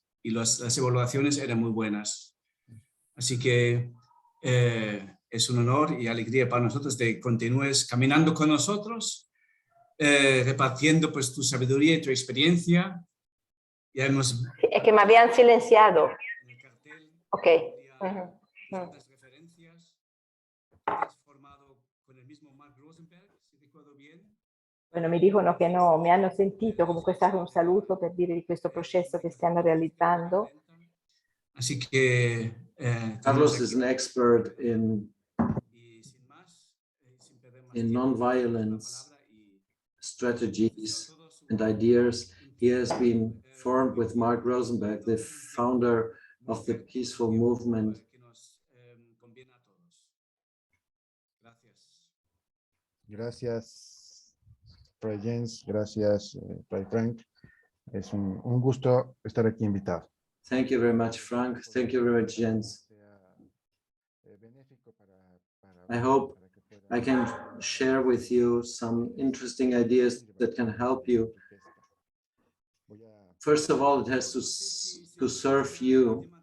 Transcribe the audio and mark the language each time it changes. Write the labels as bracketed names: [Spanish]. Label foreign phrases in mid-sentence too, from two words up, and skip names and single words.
[Spanish] Y las evaluaciones eran muy buenas. Así que es un honor y alegría para nosotros de continúes caminando con nosotros, repartiendo pues tu sabiduría y tu experiencia. Ya hemos... Es que me habían silenciado. Ok. Bueno, [Italian] mi dicono che no, mi hanno sentito, comunque è stato un saluto per dire di questo processo che stiamo realizzando. [Spanish] Así que [English] Carlos is an expert in non-violence strategies and ideas. He has been formed with Mark Rosenberg, the founder of the peaceful movement. [Spanish] Gracias, Fray Jens. Gracias, Fray Frank. Es un gusto estar aquí invitado. [English] Thank you very much, Frank. Thank you very much, Jens. I hope I can share with you some interesting ideas that can help you. First of all, it has to serve you.